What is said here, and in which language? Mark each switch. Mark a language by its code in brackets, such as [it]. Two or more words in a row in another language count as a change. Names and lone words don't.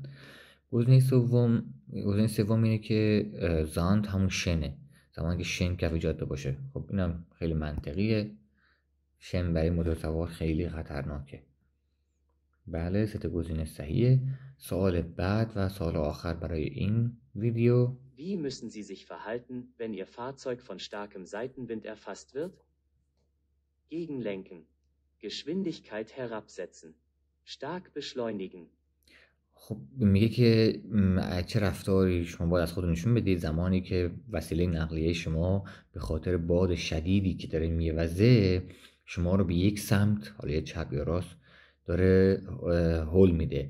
[fa] گزینه سوم اینه که زاند همون شنه، زمانی که شن کف جاده باشه. خب اینم خیلی منطقیه، شن برای موتور سوار خیلی خطرناکه. بله، 3 گزینه صحیحه. سوال بعد و سوال آخر برای این ویدیو: [de] Wie müssen Sie sich verhalten, wenn Ihr Fahrzeug von starkem Seitenwind erfasst wird? Gegenlenken, Geschwindigkeit herabsetzen, stark beschleunigen. [fa] خب میگه که چه رفتاری شما باید از خود نشون بدید زمانی که وسیله نقلیه شما به خاطر باد شدیدی که داره میوزه شما رو به یک سمت، حالا چپ یا راست، داره هول میده.